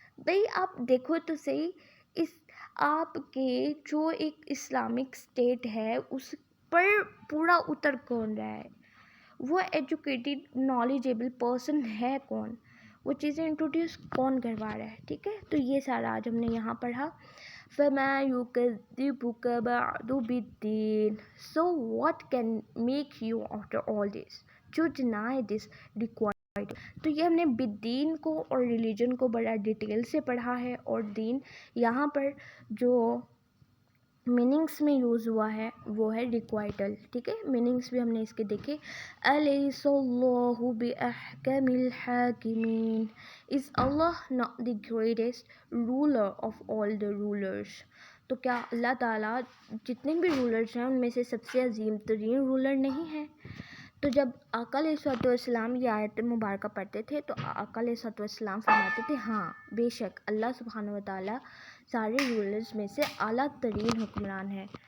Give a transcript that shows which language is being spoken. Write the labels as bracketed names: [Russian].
[Urdu] بھئی آپ دیکھو تو صحیح، اس آپ کے جو ایک اسلامک اسٹیٹ ہے اس پر پورا اتر کون رہا ہے؟ وہ [English] educated knowledgeable person [Urdu] ہے کون؟ وہ چیزیں انٹروڈیوس کون کروا رہا ہے؟ ٹھیک ہے. تو یہ سارا آج ہم نے یہاں پڑھا. [Arabic] فَمَا يُكَذِّبُكَ بَعْدُ بِالدِّينِ. [English] So what can make you after all this to deny this required? [Urdu] تو یہ ہم نے بالدین کو اور ریلیجن کو بڑا ڈیٹیل سے پڑھا ہے. اور دین یہاں پر جو میننگس میں یوز ہوا ہے وہ ہے ریکوائٹل. ٹھیک ہے. میننگس بھی ہم نے اس کے دیکھے. [Arabic] أَلَيْسَ اللَّهُ بِأَحْكَمِ الْحَاكِمِينَ. [English] Is Allah not the greatest ruler of all the rulers? [Urdu] تو کیا اللہ تعالیٰ جتنے بھی رولرز ہیں ان میں سے سب سے عظیم ترین رولر نہیں ہے؟ تو جب آقا علیہ الصلوۃ والسلام یہ آیت مبارکہ پڑھتے تھے تو آقا علیہ الصلوۃ والسلام فرماتے تھے ہاں بے شک اللہ سبحانہ و تعالیٰ سارے رولرز میں سے اعلیٰ ترین حکمران ہے.